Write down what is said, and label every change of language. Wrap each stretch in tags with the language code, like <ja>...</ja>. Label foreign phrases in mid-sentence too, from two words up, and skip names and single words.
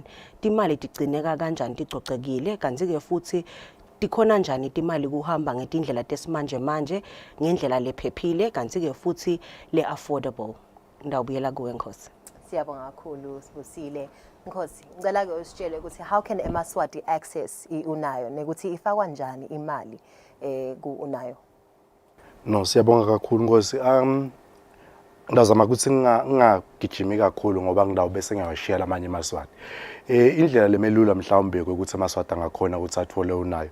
<ss>Timali tigcineka kanjani ticocekile kanti ke futhi tikhona njani timali kuhamba ngetindlela tesimanje manje ngendlela lephephile kanti ke futhi le affordable. Ndawubuyela kuwe Nkosi. Siyabonga kakhulu Sibusile. Nkosi, ngicela ke usitshele ukuthi</ss> <en>how can</en> <ss>eMaswati access iUnayo nekuthi ifakwa njani imali kuUnayo? No, siyabonga kakhulu Nkosi. Ndazama ukuthi ngingagijimi kakhulu ngoba ngidawube sengiyashiyela amanye eMaswati. Indlela lemelula mhlawumbe ukuthi eMaswati angakhona ukuthi athole Unayo.</ss>